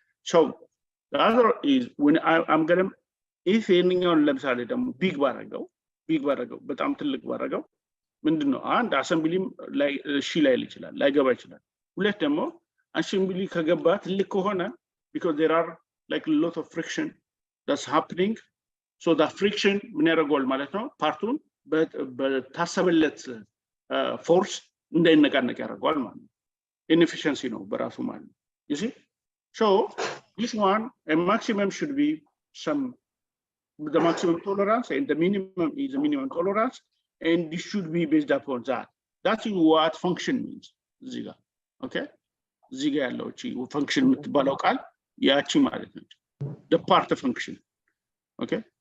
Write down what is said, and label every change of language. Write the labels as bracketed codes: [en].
[en] So the other is when I'm going to, if anyone [am] ለምሳሌ ደግሞ ቢግ ባረጋው በጣም ትልቅ ባረጋው ምንድነው? አንድ አሰምብሊም ላይ ላይ ይችላል፣ ላይገባ ይችላል። ሁለት ደግሞ አሰምብሊ ከገባ ትልቅ ከሆነ [en] because there are like a lot of friction that's happening, so that friction [am] ምን ያደርገዋል ማለት ነው? ፓርቱን በታሰበለት ፎርስ እንዳይነቃነቅ ያደርገዋል ማለት ነው። [en] inefficiency ነው በራሱ ማለት ነው። you see, so this one, a maximum should be the maximum tolerance, and the minimum is the minimum tolerance, and this should be based upon that. That's what function means. Ziga, okay? [am] Ziga ያለው እቺ function የምትባለው ቃል ያቺ ማለት ነው። [en] The part of function. Okay?